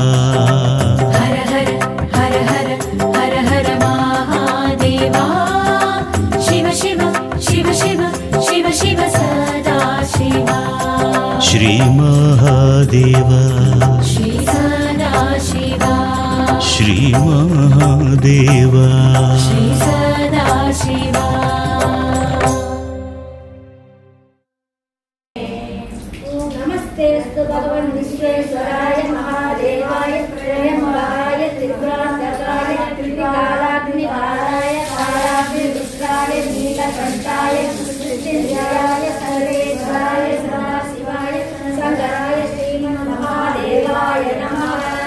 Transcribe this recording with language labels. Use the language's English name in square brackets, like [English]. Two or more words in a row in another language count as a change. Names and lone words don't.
[Sanskrit] ஹர ஹர ஹர ஹர ஹர ஹர மகாதேவா சிவ சிவ சிவ சிவ சிவ சிவ சதா சிவா ஸ்ரீ மகாதேவா ஸ்ரீ சதா சிவா ஸ்ரீ மகாதேவா ஸ்ரீ சதா சிவா नमस्तेस्तु भगवन् विश्वेश्वराय महादेवाय प्रेमराय त्रिपुरान्तकाय त्रिकालाग्निकालाय कालाग्निरुद्राय नीलकण्ठाय मृत्युञ्जयाय सर्वेश्वराय सदाशिवाय शङ्कराय श्रीमन्महादेवाय नमः